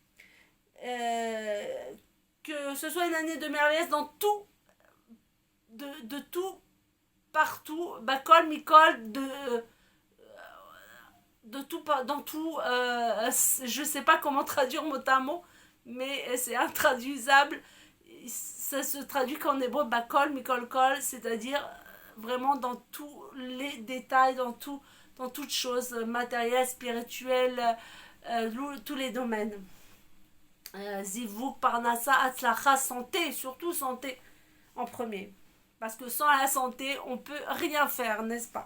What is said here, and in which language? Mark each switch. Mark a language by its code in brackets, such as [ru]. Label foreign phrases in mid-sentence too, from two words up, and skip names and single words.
[fr] Que ce soit une année de merveille dans tout, de tout, partout, [he] בכל מכל, [fr] de tout, dans tout, je sais pas comment traduire mot à mot, mais c'est intraduisable. Ça se traduit qu'en hébreu [he] בכל, מכל כל, [fr] c'est-à-dire vraiment dans tous les détails, dans toutes choses matérielles, spirituelles, tous les domaines. [he] זיווג, פרנסה, הצלחה, [fr] santé, surtout santé en premier, parce que sans la santé, on peut rien faire, n'est-ce pas?